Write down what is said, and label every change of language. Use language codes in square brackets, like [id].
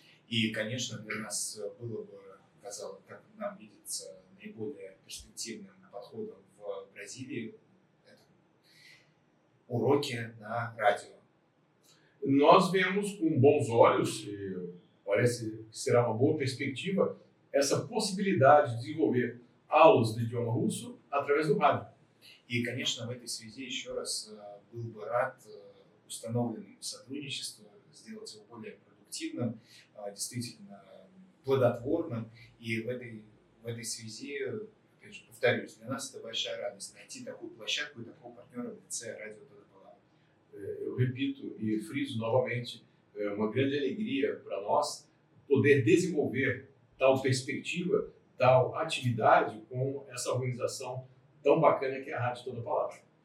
[ru] И, конечно, для нас было бы, казалось, как нам видится, наиболее перспективным подходом в Бразилии проходили уроки на радио. [pt] Nós vemos com bons olhos, e parece que será uma boa perspectiva, essa possibilidade de desenvolver aulas de idioma russo através do rádio. [ru] И, конечно, в этой связи еще раз был бы рад установленному сотрудничеству сделать его более продуктивным, действительно плодотворным. И в этой связи, опять же, повторюсь, для нас это большая радость найти такую площадку и такого партнера в лице радио Toda Palavra. [pt] Eu repito e friso novamente, é uma grande alegria para nós poder desenvolver tal perspectiva, tal atividade com essa organização tão bacana que é a Rádio Toda Palavra.